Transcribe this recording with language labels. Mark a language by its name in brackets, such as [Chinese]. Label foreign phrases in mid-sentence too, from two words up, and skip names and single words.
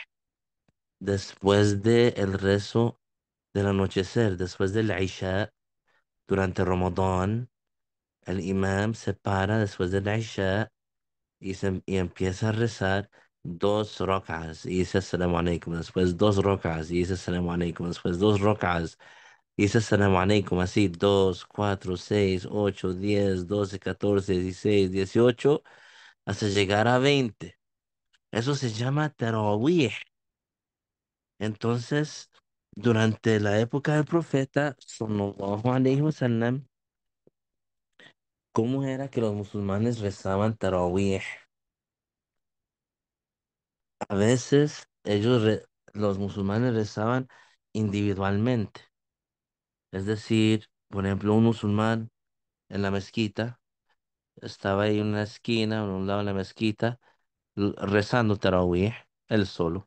[Spanish] después del rezo del anochecer, después del Isha, durante Ramadán, el imam se para después del Isha y empieza a rezar dos rocas y dice [Arabic] السلام عليكم, [Spanish] después dos rocas y dice [Arabic] السلام عليكم, [Spanish] después dos rocas y dice [Arabic] السلام عليكم, [Spanish] así 2, 4, 6, 8, 10, 12, 14, 16, 18, hasta llegar a 20. Eso se llama Tarawih. Entonces, durante la época del profeta, [Arabic] صلى الله عليه وسلم, [Spanish] ¿cómo era que los musulmanes rezaban Tarawih? A veces los musulmanes rezaban individualmente. Es decir, por ejemplo, un musulmán en la mezquita estaba ahí en una esquina, en un lado de la mezquita, rezando Tarawih, él solo.